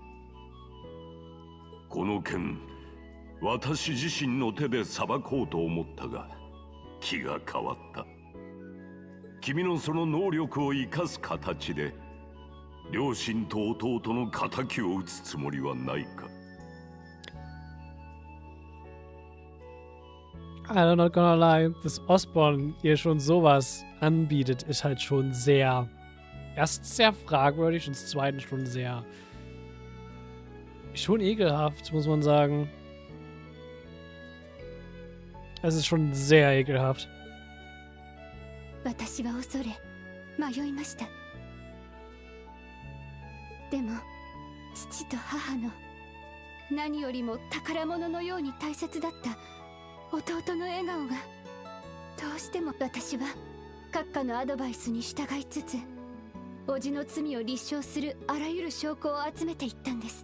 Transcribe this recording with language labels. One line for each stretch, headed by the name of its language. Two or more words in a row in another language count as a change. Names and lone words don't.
Japanese: この件、私自身の手で裁こうと思ったが気が変わった。君のその能力を生かす形で両親と弟の仇を討つつもりはないか。
English: I'm not gonna lie,
German: dass Osborn ihr schon sowas anbietet, ist halt schon sehr, erstens sehr fragwürdig und zweitens schon sehr, schon ekelhaft, muss man sagen. Es ist schon sehr ekelhaft.
Japanese: 私は恐れ迷いました。でも父と母の何よりも宝物のように大切だった弟の笑顔がどうしても、私は閣下のアドバイスに従いつつ叔父の罪を立証するあらゆる証拠を集めていったんです。